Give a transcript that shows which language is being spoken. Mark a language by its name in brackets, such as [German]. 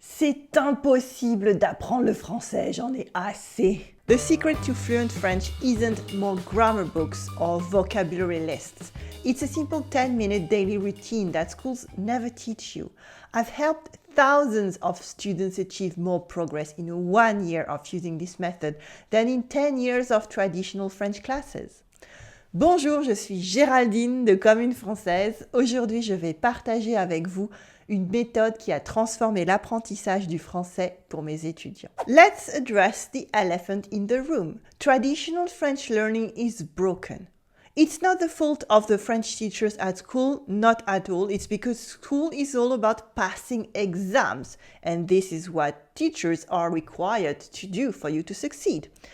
[French] C'est impossible d'apprendre le français, j'en ai assez. [English] The secret to fluent French isn't more grammar books or vocabulary lists. It's a simple 10-minute daily routine that schools never teach you. I've helped thousands of students achieve more progress in 1 year of using this method than in 10 years of traditional French classes. [French] Bonjour, je suis Géraldine de Commune Française. Aujourd'hui, je vais partager avec vous une méthode qui a transformé l'apprentissage du français pour mes étudiants. [English] Let's address the elephant in the room. Traditional French learning is broken. It's not the fault of the French teachers at school, not at all. It's because school is all about passing exams, and this is what teachers are required to do for you to succeed.